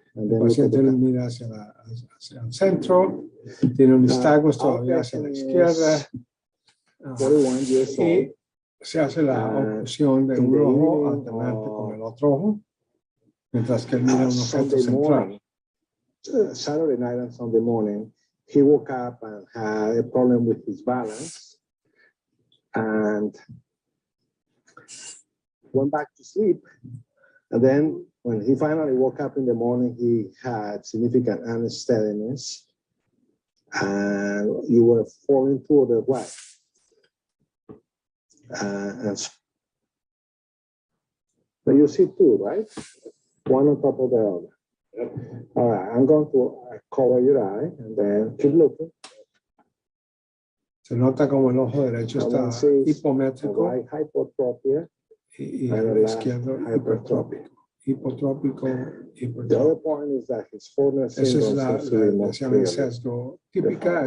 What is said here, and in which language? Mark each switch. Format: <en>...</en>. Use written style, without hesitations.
<es>El paciente mira hacia el centro, tiene un nistagmus todavía hacia la izquierda, y se hace la oclusión de un ojo alternante con el otro ojo, mientras que él mira un objeto central.</es> <en>Saturday night and Sunday morning, he woke up and had a problem with his balance, and went back to sleep. And then when he finally woke up in the morning, he had significant unsteadiness, and you were falling to the right. And so you see 2, right? One on top of the other. All right, I'm going to cover your eye and then keep looking.</en> <es>Se nota como el ojo derecho está hipométrico.</es> <en>Right, hypotropia.</en> <es>Y el izquierdo hipertrópico. Hipotrópico, hipertrópico. Esa es la lesión en sesgo típica.</es>